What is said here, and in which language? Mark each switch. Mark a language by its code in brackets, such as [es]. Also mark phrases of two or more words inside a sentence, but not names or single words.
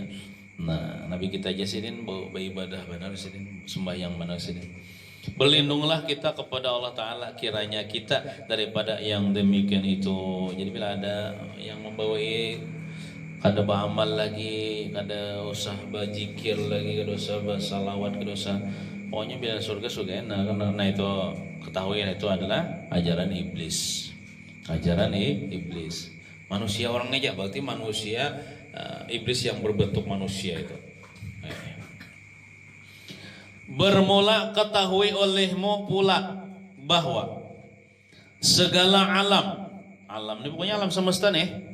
[id] Nah, Nabi kita aja sidin beribadah benar sidin, sembahyang benar sidin. Berlindunglah kita kepada Allah Ta'ala kiranya kita daripada yang demikian itu. [bjn] Jadi bila ada yang membawai kada beramal lagi, kada usah berzikir lagi, kada usah bersalawat, kada usah, pokoknya bila surga enak. [id] Karena itu ketahui itu adalah ajaran iblis. Ajaran iblis. Manusia orang aja berarti manusia iblis yang berbentuk manusia itu. Bermula ketahui olehmu pula bahwa segala alam ini pokoknya alam semesta nih.